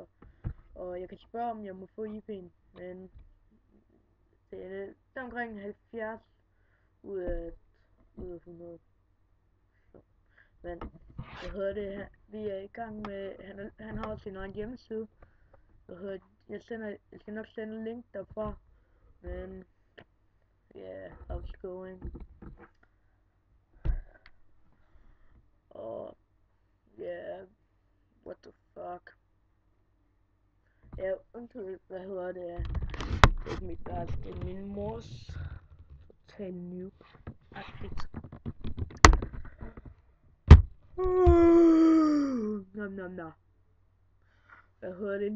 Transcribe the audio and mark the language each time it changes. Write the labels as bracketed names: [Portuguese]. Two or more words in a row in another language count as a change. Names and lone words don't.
[Danish] Og jeg kan spørge, om jeg må få IP'en, men det er omkring 70 ud af 100. Så. Men hvad hedder det? Vi er i gang med, han har også sin egen hjemmeside. Hvad hedder det? Jeg skal nok sende en link derfra. [English] Men yeah, how's it going? Yeah, what the fuck? [Danish] Ja, undskyld, hvad hedder det? Det er ikke mit børn, det er min mors total noob-agtigt. Nom nom nom. Hvad hedder det?